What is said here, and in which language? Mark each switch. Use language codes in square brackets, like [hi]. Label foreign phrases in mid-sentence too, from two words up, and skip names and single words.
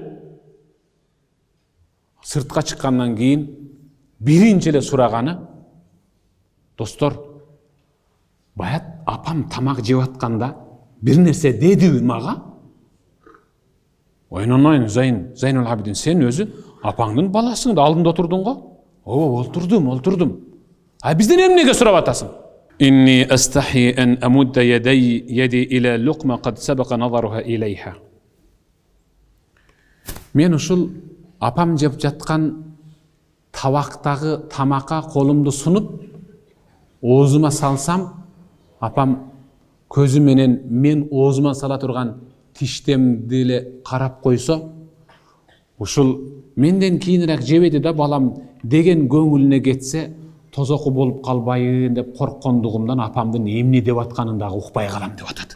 [ky] Сыртка чыккандан кийин биринчи эле сураганы, достор, баят апам тамак жеп атканда bir нерсе дедиби мага? Ойнонойн, Зайнул Абидин, сен өзү апаңдын баласың да алдында отурдуң го? Ооба, олтурдум. А бизден эмнеге сурап атасың? [ar] إني أستحي أن أمد يدي إلى لقمة قد سبق نظرها إليها. [ky] Мен ушул апам жеп жаткан табактагы тамакка колумду сунуп, оозума салсам, апам көзү менен мен оозума сала турган тиштемди эле карап койсо, ушул менден кийинирээк жебеди да балам деген көңүлүнө кетсе, тозоку болуп калбайын деп корккондугумдан апамдын эмне деп атканын дагы укпай калам деп атат.